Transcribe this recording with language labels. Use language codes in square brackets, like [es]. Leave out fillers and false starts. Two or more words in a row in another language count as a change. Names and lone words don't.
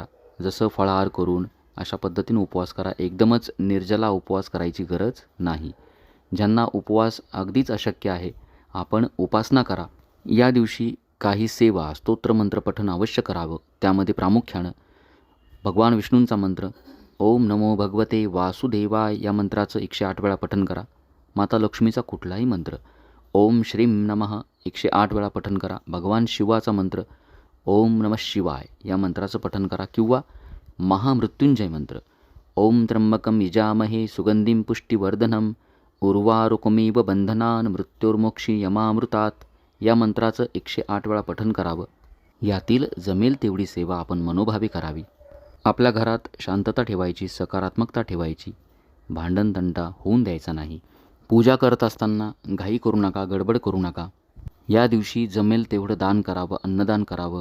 [mr] जसं फळाहार करून अशा पद्धतीने उपवास करा. एकदमच निर्जला उपवास करायची गरज नाही. ज्यांना उपवास अगदीच अशक्य आहे आपण उपासना करा. या दिवशी काही सेवा स्तोत्रमंत्र पठण अवश्य करावं. त्यामध्ये प्रामुख्यानं भगवान विष्णूंचा मंत्र [sa] ओम नमो भगवते वासुदेवाय [mr] या मंत्राचं 108 वेळा पठण करा. माता लक्ष्मीचा कुठलाही मंत्र [sa] ओम श्रीं नमः [mr] 108 वेळा पठण करा. भगवान शिवाचा मंत्र [sa] ओम नमः शिवाय [mr] या मंत्राचं पठण करा. किंवा महामृत्युंजय मंत्र [sa] ओम त्र्यंबकं यजामहे सुगंधिं पुष्टिवर्धनम् उर्वारुकमिव बंधनान् मृत्युर्मोक्षी यमामृतात [mr] या मंत्राचं 108 वेळा पठण करावं. यातील जमेल तेवढी सेवा आपण मनोभावे करावी. आपल्या घरात शांतता ठेवायची, सकारात्मकता ठेवायची, भांडणतंटा होऊन द्यायचा नाही. पूजा करत असताना घाई करू नका, गडबड करू नका. या दिवशी जमेल तेवढं दान करावं, अन्नदान करावं.